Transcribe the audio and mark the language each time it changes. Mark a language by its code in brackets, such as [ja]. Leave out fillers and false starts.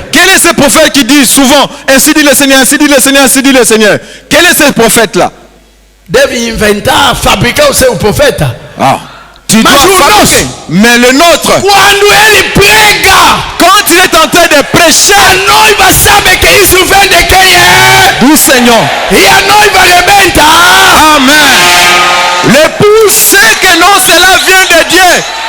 [fr] Quel est ce prophète qui dit souvent ainsi dit le Seigneur, ainsi dit le Seigneur, ainsi dit le Seigneur? Quel est ce prophète-là? [pt] Deve inventar, fabricar o seu profeta. [fr] Ah. Tu dois fabriquer. Mais le nôtre, [pt] quando ele prega, [fr] quand il est en train de prêcher, [pt] a noiva sabe que isso vem de quem é. [fr] du Seigneur. [pt] E a noiva rebenta. [fr] Amen. L'époux sait que non, cela vient de Dieu.